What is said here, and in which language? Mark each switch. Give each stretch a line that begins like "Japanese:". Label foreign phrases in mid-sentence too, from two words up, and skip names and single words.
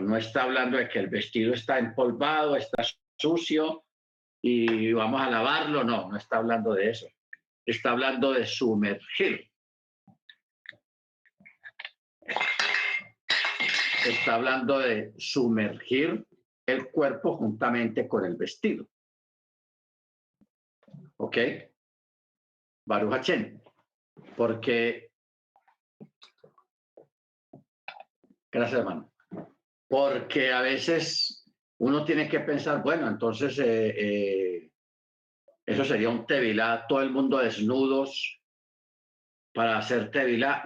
Spanish: No está hablando de que el vestido está empolvado, está sucio y vamos a lavarlo. No, no está hablando de eso. Está hablando de sumergir. Está hablando de sumergir el cuerpo juntamente con el vestido.
Hebrew: ¿Ok? ברוך השם.
Spanish: Porque, gracias hermano, porque a veces uno tiene que pensar, bueno, entonces eso sería un tevilá, todo el mundo desnudos para hacer tevilá.